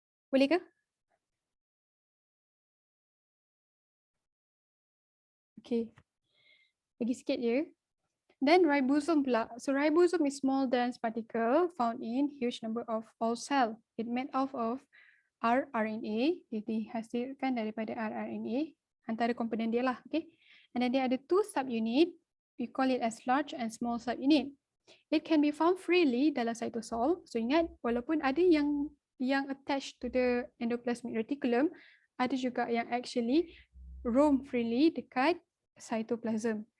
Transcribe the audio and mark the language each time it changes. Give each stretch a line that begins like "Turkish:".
Malay: Boleh ke? Okay. Lagi sikit je. Then ribosome pula.
English: So ribosome is small dense particle found in huge number of all cell. It made up of rRNA.
Malay: Dia dihasilkan daripada rRNA. Antara komponen dia lah. Okay. And then dia ada
English: two subunit. We call it as large and small subunit. It can be found freely
Malay: dalam
English: cytosol. So
Malay: ingat, walaupun ada yang
English: attached to the endoplasmic reticulum,
Malay: ada juga yang
English: actually roam freely
Malay: dekat
English: cytoplasm.